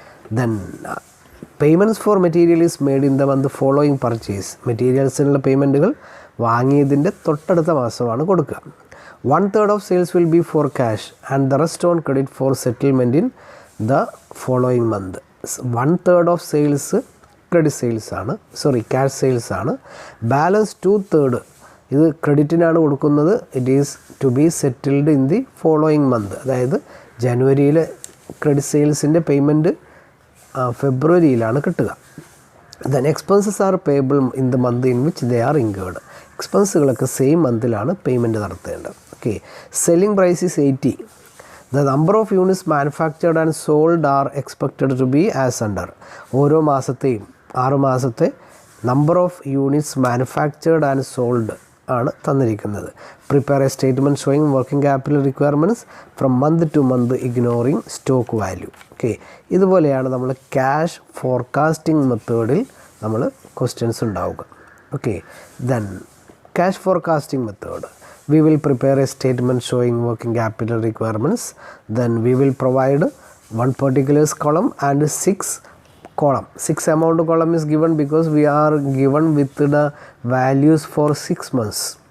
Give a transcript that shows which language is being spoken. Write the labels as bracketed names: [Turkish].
[English] Then payments for material is made in the month following purchase. Materials in the payment [Malayalam] വാങ്ങിയതിൻ്റെ തൊട്ടടുത്ത മാസമാണ് കൊടുക്കുക. [English] 1/3 of sales will be for cash and the rest on credit for settlement in the following month. 1/3 of sales [Malayalam] credit sales ആണ്, cash sales ആണ്. Balance 2/3 ഇത് ക്രെഡിറ്റിനാണ് കൊടുക്കുന്നത്. [English] It is to be settled in the following month. [Malayalam] അതായത് ജനുവരിയിലെ credit സെയിൽസിൻ്റെ payment ഫെബ്രുവരിയിലാണ് കിട്ടുക. [English] Then expenses are payable in the month in which they are incurred. [Malayalam] എക്സ്പെൻസുകളൊക്കെ same മന്തിലാണ് payment നടത്തേണ്ടത്. [English] Okay, selling price is 80. The number of units manufactured and sold are expected to be as under. [Malayalam] ഓരോ മാസത്തെയും 6 മാസത്തെ number of units manufactured and sold ആണ് തന്നിരിക്കുന്നത്. [English] Prepare a statement showing working capital requirements from month to month ignoring stock value. [Malayalam] Okay, ഇതുപോലെയാണ് നമ്മൾ cash forecasting മെത്തേഡിൽ നമ്മൾ questions ഉണ്ടാവുക. [English] Okay, then cash forecasting method. We will prepare a statement showing working capital requirements. Then we will provide one particulars column and 6 column. 6 amount column is given because we are given with the values for 6 months.